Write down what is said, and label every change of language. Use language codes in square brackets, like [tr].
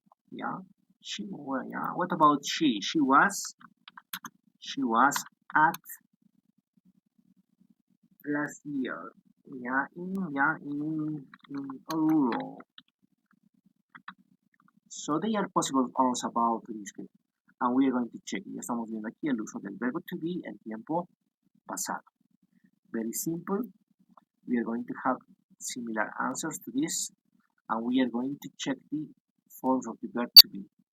[en] Yeah, yeah. What about she? She was at last year. In Oruro. So they are possible also about this. And we are going to check. [es] Ya estamos viendo aquí el uso del verbo to be en tiempo pasado. [en] Very simple. We are going to have similar answers to this, and we are going to check the forms of the verb to be.